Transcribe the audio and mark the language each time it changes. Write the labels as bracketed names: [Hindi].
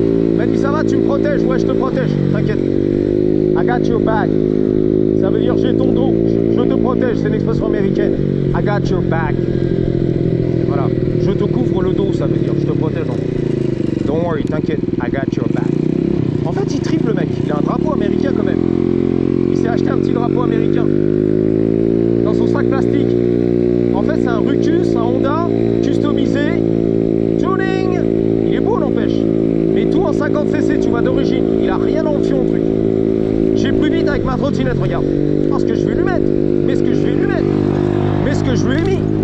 [French] Il m'a dit ça va, tu me protèges? Ouais, je te protège, t'inquiète. [English] I got your back. [French] Ça veut dire j'ai ton dos, je te protège, c'est une expression américaine. [English] I got your back. [French] Voilà, je te couvre le dos, ça veut dire, je te protège. [English] Don't worry, [French] t'inquiète, [English] I got your back. [French] En fait, il triple le mec, il a un drapeau américain quand même. Il s'est acheté un petit drapeau américain dans son sac plastique. En fait, c'est un Ruckus, un Honda, customisé, tuning. Il est beau, n'empêche. Mais tout en 50cc, tu vois, d'origine. Il a rien en fion, le truc. J'ai plus vite avec ma trottinette, regarde. Oh, ce que je vais lui mettre. Mais ce que je vais lui mettre. Mais ce que je lui ai mis.